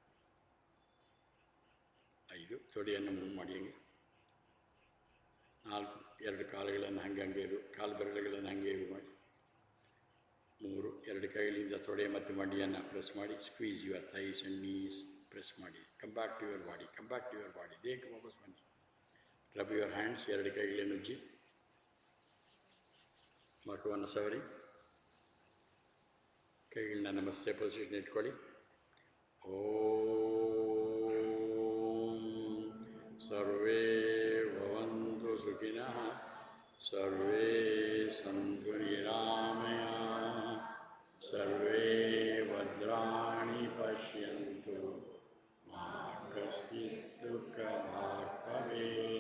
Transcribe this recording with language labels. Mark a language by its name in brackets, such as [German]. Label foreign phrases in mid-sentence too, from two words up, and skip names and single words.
[Kannada] 5 ತೊಡೆಯನ್ನು ಮೂವ್ ಮಾಡಿ. ಹಂಗೆ 4 2 ಕಾಲುಗಳನ್ನು ಹಂಗೆ ಕಾಲು ಬೆರಳುಗಳನ್ನು ಹಂಗೆ ಮಾಡಿ. 3 2 ಕೈಗಳಿಂದ ತೊಡೆ ಮತ್ತು ಮಂಡಿಯನ್ನು ಪ್ರೆಸ್ ಮಾಡಿ. [English] squeeze your thighs and knees. [Kannada] ಪ್ರೆಸ್ ಮಾಡಿ. [English] come back to your body, come back to your body. [Kannada] ದೇಹಕ್ಕೆ ವಾಪಸ್ ಬನ್ನಿ. [English] rub your hands. [Kannada] 2 ಕೈಗಳನ್ನು ಉಜ್ಜಿ. ಮಖವನ್ನು ಸವರಿ. ಕೈಗಳನ್ನ ನಮಸ್ತೆ ಪೊಸಿಷನ್ ಇಟ್ಕೊಳ್ಳಿ. [Sanskrit] ಓಂ ಸರ್ವೇ ಭವಂತು ಸುಖಿನಃ, ಸರ್ವೇ ಸಂತು ನಿರಾಮಯಾಃ, ಸರ್ವೇ ಭದ್ರಾಣಿ ಪಶ್ಯಂತು, ಮಾ ಕಶ್ಚಿತ್ ದುಃಖಭಾಗ್ ಭವೇತ್.